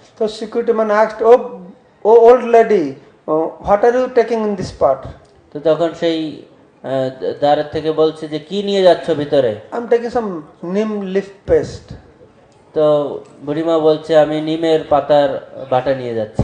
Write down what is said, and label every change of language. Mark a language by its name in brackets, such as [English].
[English] So security man asked, oh old lady, what are you taking in this pot? [Bangla] তো তখন সেই দ্বারের থেকে বলছে যে কি নিয়ে যাচ্ছ ভিতরে? [English] I'm taking some neem leaf paste. [Bangla] তো বুড়িমা বলছে আমি নিমের পাতার বাটা নিয়ে যাচ্ছি।